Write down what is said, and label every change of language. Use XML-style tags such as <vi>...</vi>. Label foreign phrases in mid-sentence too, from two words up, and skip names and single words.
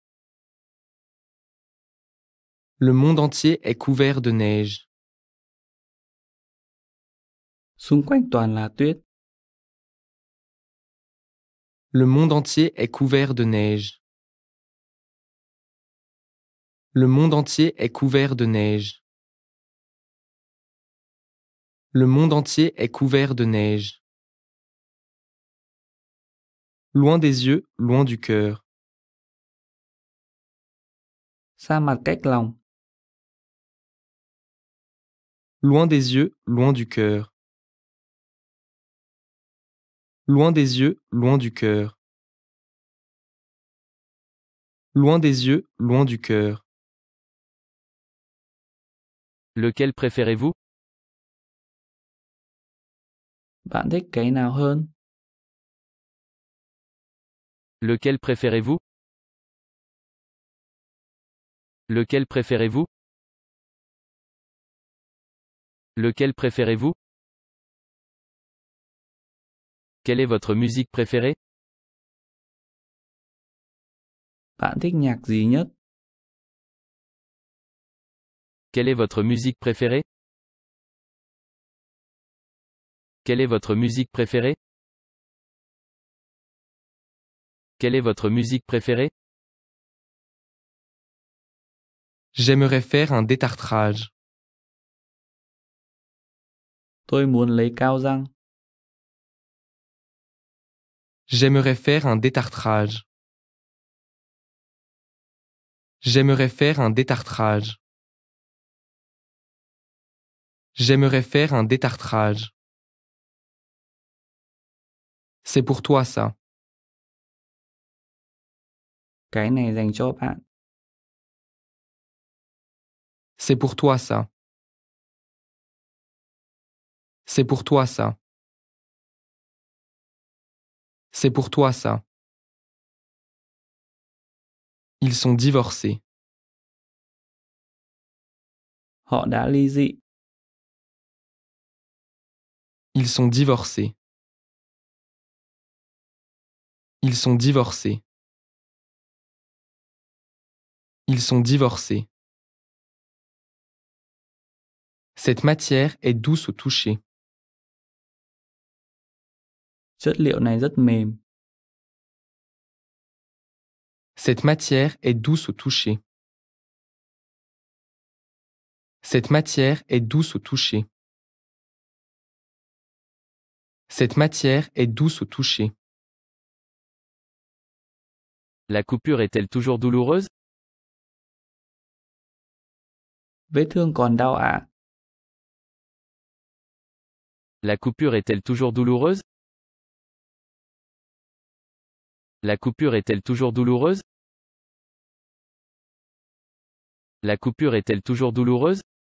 <fr>Le monde entier est couvert de neige.</fr> <vi>Xung quanh toàn là tuyết.</vi> <fr>Le monde entier est couvert de neige. Le monde entier est couvert de neige. Le monde entier est couvert de neige. Loin des yeux, loin du cœur.</fr> <vi>Xa mặt cách lòng.</vi> <fr>Loin des yeux, loin du cœur. Loin des yeux, loin du cœur. Loin des yeux, loin du cœur. Lequel préférez-vous?</fr> <vi>Bạn thích cái nào hơn?</vi> <fr>Lequel préférez-vous? Lequel préférez-vous? Lequel préférez-vous? Quelle est votre musique préférée?</fr> <vi>Bạn thích nhạc gì nhất?</vi> <fr>Quelle est votre musique préférée? Quelle est votre musique préférée? Quelle est votre musique préférée? J'aimerais faire un détartrage.</fr> <vi>Tôi muốn lấy cao răng.</vi> <fr>J'aimerais faire un détartrage. J'aimerais faire un détartrage. J'aimerais faire un détartrage. C'est pour toi ça.</fr> <vi>Cái này dành cho bạn.</vi> <fr>C'est pour toi ça. C'est pour toi ça. C'est pour toi ça. Ils sont divorcés.</fr> <vi>Họ đã ly dị.</vi> <fr>Ils sont divorcés. Ils sont divorcés. Ils sont divorcés. Cette matière est douce au toucher.</fr> <vi>Chất liệu này rất mềm.</vi> <fr>Cette matière est douce au toucher. Cette matière est douce au toucher. Cette matière est douce au toucher. La coupure est-elle toujours douloureuse?</fr> <vi>Vết thương còn đau ạ?</vi> <fr>La coupure est-elle toujours douloureuse? La coupure est-elle toujours douloureuse? La coupure est-elle toujours douloureuse?</fr>